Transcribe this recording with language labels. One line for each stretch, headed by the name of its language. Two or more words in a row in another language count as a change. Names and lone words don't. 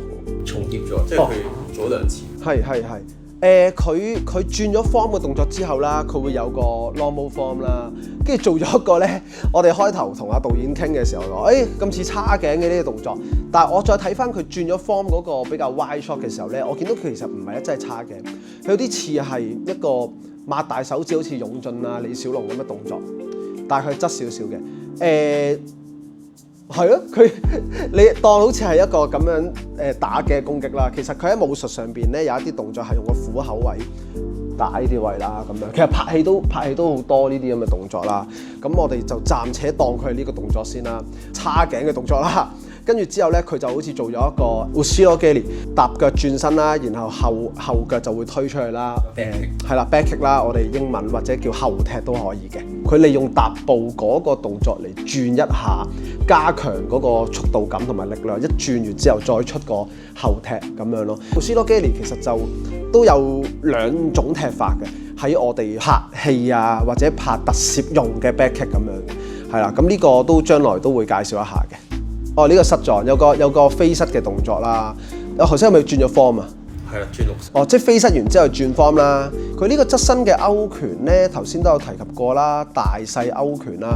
Cantonese: 重疊咗，即係佢做咗兩次。係，佢轉咗 form 嘅動作之後啦，佢會有個
English: normal form
Cantonese: 啦，跟住做咗一個咧，我哋開頭同阿導演傾嘅時候話，咁似叉頸嘅呢個動作，但係我再睇翻佢轉咗 form 嗰個比較
English: wide shot
Cantonese: 嘅時候咧，我見到佢其實唔係真係叉頸，佢有啲似係一個擘大手指好似勇進啊李小龍咁嘅動作，但係佢側少少嘅，係咯，佢你當好似係一個咁樣打嘅攻擊啦。其實佢喺武術上邊咧有一啲動作係用個虎口位打呢啲位啦，咁樣。其實拍戲都好多呢啲咁嘅動作啦。咁我哋就暫且當佢係呢個動作先啦，叉頸嘅動作啦。跟住之後咧，佢就好似做咗一個
Japanese: Usiro Geli
Cantonese: 踏腳轉身啦，然後後腳就會推出去啦。係啦
English: back kick
Cantonese: 啦，我哋英文或者叫後踢都可以嘅。佢利用踏步嗰個動作嚟轉一下，加強嗰個速度感同埋力量。一轉完之後再出個後踢咁樣咯。
Japanese: Usiro Geli
Cantonese: 其實就都有兩種踢法嘅，喺我哋拍戲啊或者拍特攝用嘅
English: back kick
Cantonese: 咁樣嘅，係啦。咁呢個都將來都會介紹一下嘅。呢個膝撞有個飛膝嘅動作啦。頭先係咪轉咗 form 啊？係啦，轉綠色。即係飛膝完之後轉 form 啦。佢呢個側身嘅勾拳咧，頭先都有提及過啦，大細勾拳啦。